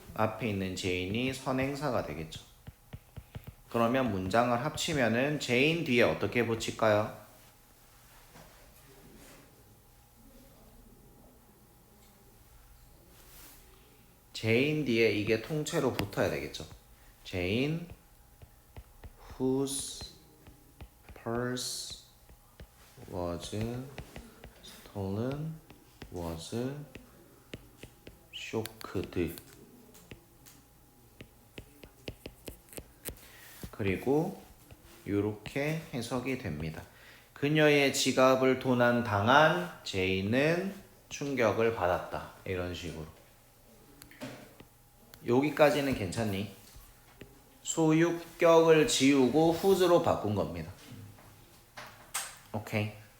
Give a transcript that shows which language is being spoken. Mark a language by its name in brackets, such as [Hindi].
[Korean] 앞에 있는 제인이 선행사가 되겠죠. 그러면 문장을 합치면은 제인 뒤에 어떻게 붙일까요? 제인 뒤에 이게 통째로 붙어야 되겠죠. [English] 제인 whose purse was stolen was shocked. [Korean] 그리고 이렇게 해석이 됩니다. 그녀의 지갑을 도난당한 제이는 충격을 받았다. 이런 식으로. 여기까지는 괜찮니? 소유격을 지우고 whose로 바꾼 겁니다. 오케이.